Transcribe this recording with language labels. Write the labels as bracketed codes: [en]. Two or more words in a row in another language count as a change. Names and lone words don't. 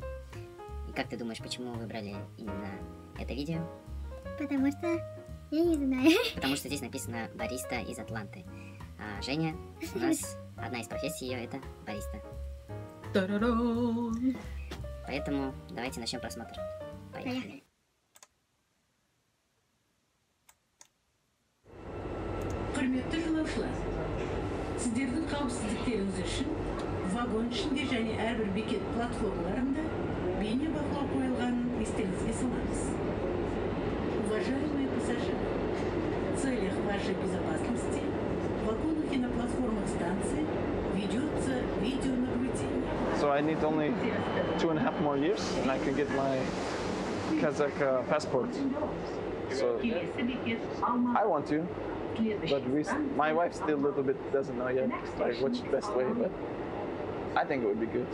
[ru] И как ты думаешь, почему мы выбрали именно это видео? Потому что я не знаю. Потому что здесь написано «Бариста из Атланты». А Женя, у нас одна из профессий ее это бариста. Поэтому давайте начнем просмотр. Поехали. [kk] Құрметті жолаушылар, сіздердің қауіпсіздіктеріңіз үшін вагон ішінде және әрбір бекет платформаларында бейне бақылау қойылғанын естеріңізге саламыз. [ru] Уважаемые пассажиры, в целях вашей безопасности в вагонах и на платформах станции ведется видеонаблюдение. [en] So I need only 2.5 more years and I can get my Kazakh passport. So I want to. But my wife still a little bit doesn't know yet, like what's the best way, but I think it would be good.